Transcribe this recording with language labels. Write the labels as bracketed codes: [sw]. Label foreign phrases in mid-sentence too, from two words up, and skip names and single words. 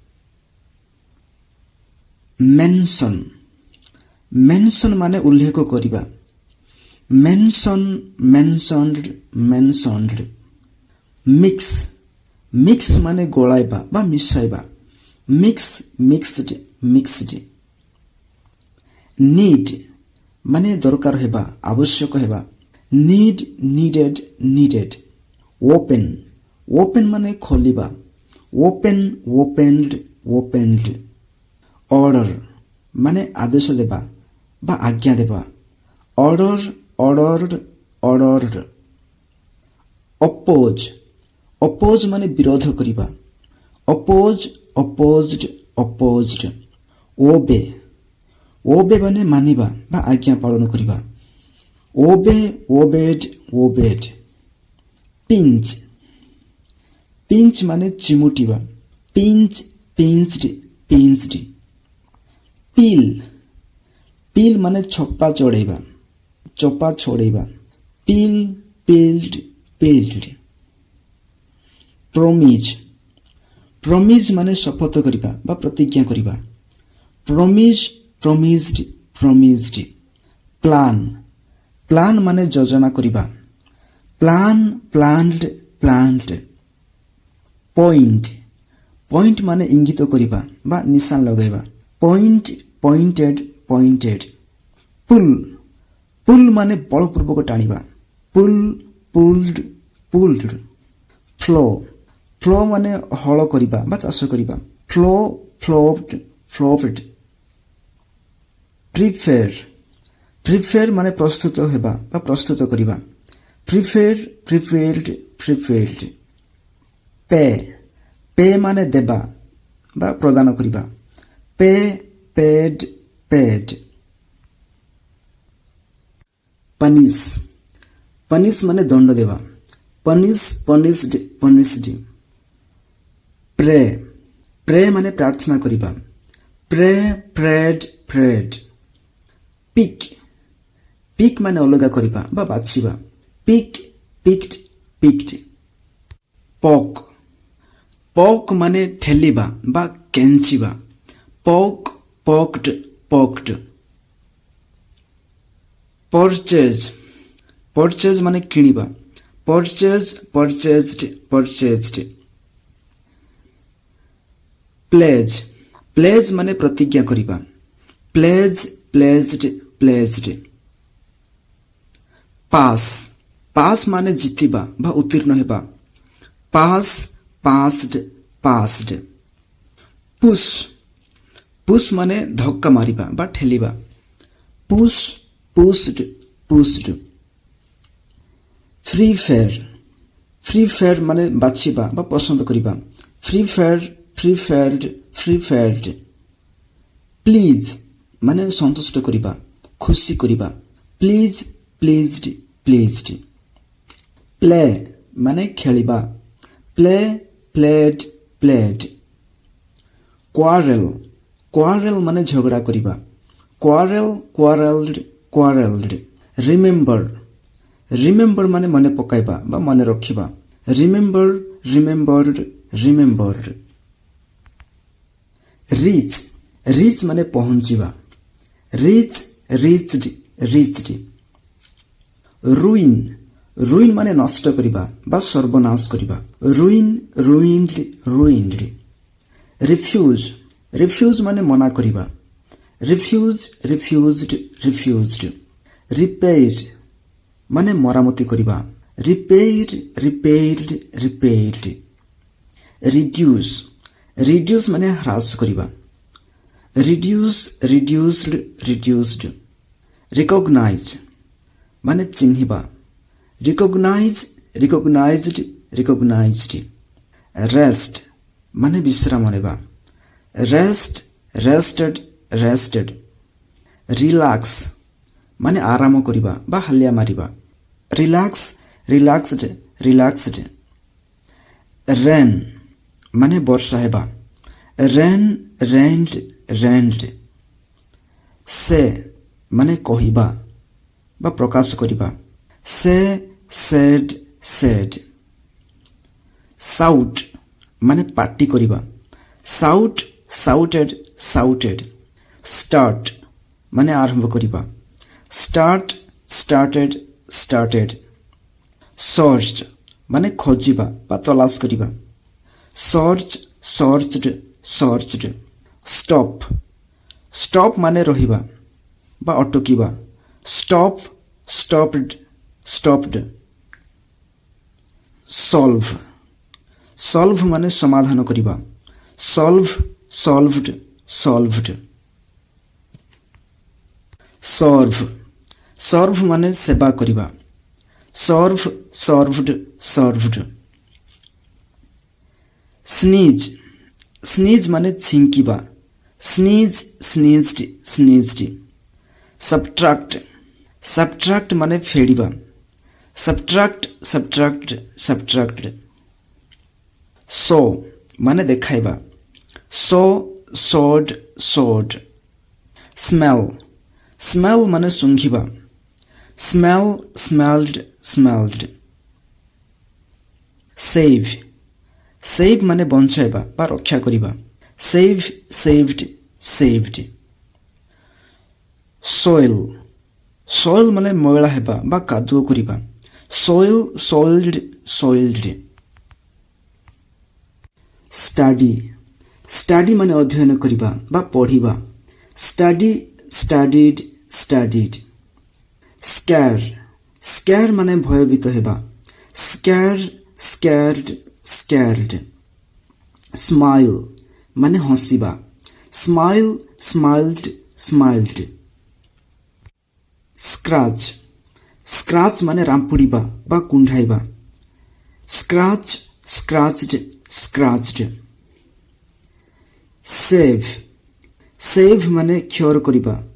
[en] Mention, mention [or] ମାନେ ଉଲ୍ଲେଖ କରିବା, [en] mention, mentioned, mentioned. Mix, mix [or] ମାନେ ଗୋଳାଇବା ବା ମିଶାଇବା, [en] mix, mixed, mixed. [or] Need ମାନେ ଦରକାର ହେବା ଆବଶ୍ୟକ ହେବା, [en] need, needed, needed. Open, open [or] ମାନେ ଖୋଲିବା, [en] open, opened, opened. [or] Order ମାନେ ଆଦେଶ ଦେବା ବା ଆଜ୍ଞା ଦେବା, [en] order, ordered, ordered. Oppose, oppose [or] ମାନେ ବିରୋଧ କରିବା, [en] oppose, opposed, opposed. Obey, obey [or] ମାନେ ମାନିବା ବା ଆଜ୍ଞା ପାଳନ କରିବା, [en] obey, obeyed, obeyed. Pinch, pinch [or] ମାନେ ଚିମୁଟିବା, [en] pinch, pinched, pinched. Peel, peel [or] ମାନେ ଛପା ଚଢ଼େଇବା, ଚୋପା ଛଡ଼େଇବା, [en] peel, peeled, peeled. Promise, promise [or] ମାନେ ଶପଥ କରିବା ବା ପ୍ରତିଜ୍ଞା କରିବା, [en] promise, promised, promised. Plan, plan [or] ମାନେ ଯୋଜନା କରିବା, [en] plan, planned, planned. Point, point [or] ମାନେ ଇଙ୍ଗିତ କରିବା ବା ନିଶାନ ଲଗାଇବା, [en] point, pointed, pointed. Pull, pull [or] ମାନେ ବଳପୂର୍ବକ ଟାଣିବା, [en] pull, pulled, pulled flow flow [or] ମାନେ ହଳ କରିବା ବା ଚାଷ କରିବା [en] flow flowed [or] prepare ମାନେ ପ୍ରସ୍ତୁତ ହେବା ବା ପ୍ରସ୍ତୁତ କରିବା [en] prepared pay [or] ମାନେ ଦେବା ବା ପ୍ରଦାନ କରିବା [en] paid punish [or] ମାନେ ଦଣ୍ଡ ଦେବା punished pray ମାନେ ପ୍ରାର୍ଥନା କରିବା [en] prayed pick [or] ମାନେ ଅଲଗା କରିବା ବା ବାଛିବା picked poke ମାନେ ଠେଲିବା ବା କେଞ୍ଚିବା [en] poked purchase [or] ମାନେ କିଣିବା [en] purchased pledge [or] ମାନେ ପ୍ରତିଜ୍ଞା କରିବା [en] pledged pass [or] ମାନେ ଜିତିବା ବା ଉତ୍ତୀର୍ଣ୍ଣ ହେବା [en] passed push [or] ମାନେ ଧକ୍କା ମାରିବା ବା ଠେଲିବା [en] pushed free fair [or] ମାନେ ବାଛିବା ବା ପସନ୍ଦ କରିବା [en] preferred please [or] ମାନେ ସନ୍ତୁଷ୍ଟ କରିବା ଖୁସି କରିବା [en] pleased play [or] ମାନେ ଖେଳିବା [en] played quarrel [or] ମାନେ ଝଗଡ଼ା କରିବା [en] quarreled remember [or] ମାନେ ମନେ ପକାଇବା ବା ମନେ ରଖିବା remembered reach ମାନେ ପହଞ୍ଚିବା [en] reached ruin [or] ମାନେ ନଷ୍ଟ କରିବା ବା ସର୍ବନାଶ କରିବା [en] ruined refuse [or] ମାନେ ମନା କରିବା [en] refused repair [or] ମାନେ ମରାମତି କରିବା [en] repaired reduce [or] ମାନେ ହ୍ରାସ କରିବା [en] reduced recognize [or] ମାନେ ଚିହ୍ନିବା [en] recognized rest [or] ମାନେ ବିଶ୍ରାମ ନେବା [en] rested relax [or] ମାନେ ଆରାମ କରିବା ବା ହାଲିଆ ମାରିବା [en] relaxed rain [or] ମାନେ ବର୍ଷା ହେବା [en] rained say [or] ମାନେ କହିବା ବା ପ୍ରକାଶ କରିବା [en] said shout [or] ମାନେ ପାଟି କରିବା [en] shouted start [or] ମାନେ ଆରମ୍ଭ କରିବା [en] started searched [or] ମାନେ ଖୋଜିବା ବା ତଲାଶ କରିବା [en] searched stop [or] ମାନେ ରହିବା ବା ଅଟକିବା [en] stopped solve [or] ମାନେ ସମାଧାନ କରିବା solved serve ମାନେ ସେବା କରିବା [en] served sneeze [or] ମାନେ ଛିଙ୍କିବା [en] sneezed subtract [or] ମାନେ ଫେଡ଼ିବା [en] subtracted show [or] ମାନେ ଦେଖାଇବା [en] showed smell [or] ମାନେ ଶୁଙ୍ଘିବା [en] smelled save [or] ମାନେ ବଞ୍ଚାଇବା ବା ରକ୍ଷା କରିବା saved soil ମାନେ ମଇଳା ହେବା ବା କାଦୁଅ କରିବା soiled study ମାନେ ଅଧ୍ୟୟନ କରିବା ବା ପଢ଼ିବା [en] studied scare [or] ମାନେ ଭୟଭୀତ ହେବା [en] scared scared scared smile [or] ମାନେ ହସିବା [en] smile smiled smiled scratch scratch [or] ମାନେ ରାମ୍ପୁଡ଼ିବା ବା କୁଣ୍ଢାଇବା [en] scratch scratched scratched save save [or] ମାନେ କ୍ଷୟ କରିବା